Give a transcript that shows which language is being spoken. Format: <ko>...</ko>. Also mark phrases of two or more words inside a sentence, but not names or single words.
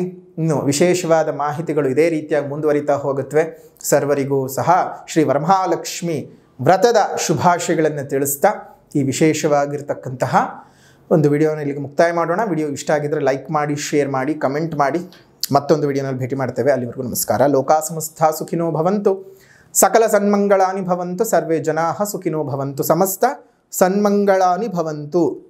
<kn>ಇನ್ನು ವಿಶೇಷವಾದ ಮಾಹಿತಿಗಳು ಇದೇ ರೀತಿಯಾಗಿ ಮುಂದುವರಿತಾ ಹೋಗುತ್ತವೆ. ಸರ್ವರಿಗೂ ಸಹ ಶ್ರೀ ವರಮಹಾಲಕ್ಷ್ಮಿ ವ್ರತದ ಶುಭಾಶಯಗಳನ್ನು ತಿಳಿಸ್ತಾ ಈ ವಿಶೇಷವಾಗಿರ್ತಕ್ಕಂತಹ ಒಂದು ವಿಡಿಯೋನ ಇಲ್ಲಿಗೆ ಮುಕ್ತಾಯ ಮಾಡೋಣ. ವಿಡಿಯೋ ಇಷ್ಟ ಆಗಿದ್ದರೆ ಲೈಕ್ ಮಾಡಿ, ಶೇರ್ ಮಾಡಿ, ಕಮೆಂಟ್ ಮಾಡಿ. ಮತ್ತೊಂದು ವಿಡಿಯೋನಲ್ಲಿ ಭೇಟಿ ಮಾಡ್ತೇವೆ. ಅಲ್ಲಿವರೆಗೂ ನಮಸ್ಕಾರ.</kn> <sa>ಲೋಕಾ ಸಮಸ್ತ ಸುಖಿನೋ ಭವಂತು, ಸಕಲ ಸನ್ಮಂಗಳಾನಿ ಭವಂತು, ಸರ್ವೇ ಜನಾಃ ಸುಖಿನೋ ಭವಂತು, ಸಮಸ್ತ ಸನ್ಮಂಗಳಾನಿ ಭವಂತು.</sa>